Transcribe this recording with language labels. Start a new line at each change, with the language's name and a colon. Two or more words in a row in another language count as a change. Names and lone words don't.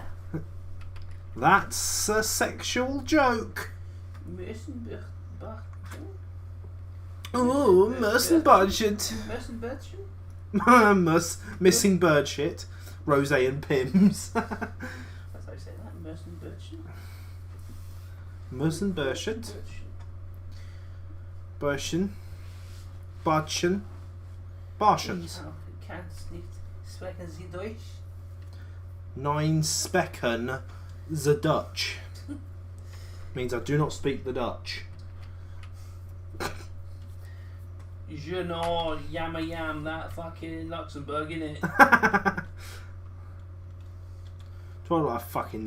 English: That's a sexual joke. Oh, Merson Budget. Missing bird shit. Rose and Pims. That's how you say that. Merson Birchen. Merson Burshit. Burschen. Barschen. Barschens.
German: Kannst nicht sprechen Sie Deutsch?
English: Nine Specken the Dutch. Means I do not speak the Dutch. Je know yamma yam that fucking Luxembourg, innit? Do I look like a fucking nerd?